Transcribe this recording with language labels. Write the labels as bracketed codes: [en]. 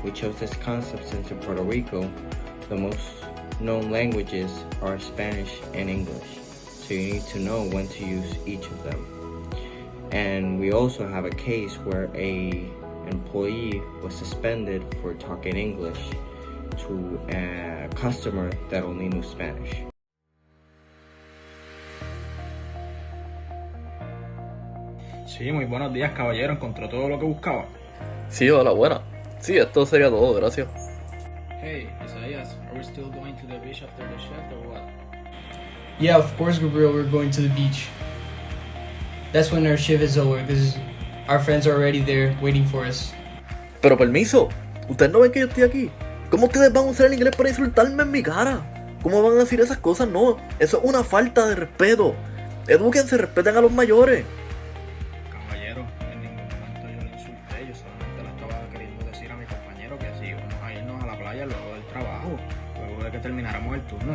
[en] We chose this concept since in Puerto Rico, the most known languages are Spanish and English, so you need to know when to use each of them. And we also have a case where a employee was suspended for talking English to a customer that only knew Spanish. [es] Sí, muy buenos días, caballero. ¿Encontró todo lo que buscaba? Sí, hola, buena. Sí, esto sería todo, gracias. [en] Hey, Isaias, are we still going to the beach after the shift or what? Yeah, of course, Gabriel, we're going to the beach. That's when our shift is over, because our friends are already there waiting for us. [es] Pero permiso, ¿ustedes no ven que yo estoy aquí? ¿Cómo ustedes van a usar el inglés para insultarme en mi cara? ¿Cómo van a decir esas cosas? No, eso es una falta de respeto. Edúquense, respeten a los mayores. Caballero, en ningún momento yo le insulté, yo solamente le estaba queriendo decir a mi compañero que así vamos a irnos a la playa luego del trabajo, luego de que termináramos el turno.